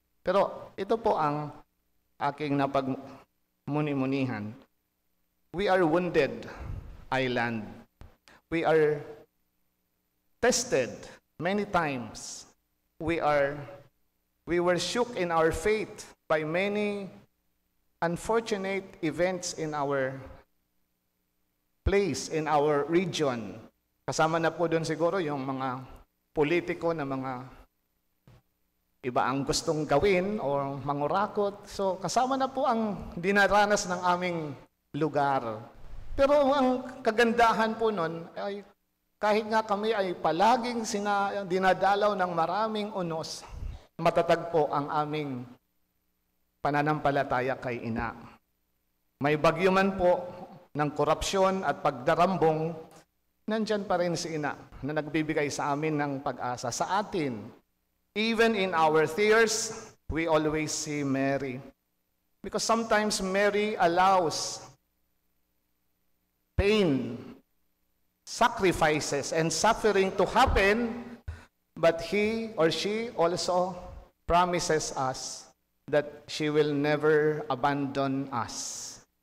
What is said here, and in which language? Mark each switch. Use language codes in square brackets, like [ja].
[tl] Pero ito po ang aking napagmuni-munihan. [en] We are wounded island. We are tested many times. We were shook in our faith by many unfortunate events in our place, in our region. [tl] Kasama na po doon siguro yung mga politiko na mga iba ang gustong gawin o mangurakot. So kasama na po ang dinaranas ng aming lugar. Pero ang kagandahan po nun ay kahit nga kami ay palaging dinadalaw ng maraming unos, matatag po ang aming pananampalataya kay ina. May bagyo man po ng korupsyon at pagdarambong, nandyan pa rin si ina na nagbibigay sa amin ng pag-asa sa atin. [en] Even in our tears, we always see Mary. Because sometimes Mary allows pain, sacrifices, and suffering to happen, but he or she also promises us that she will never abandon us.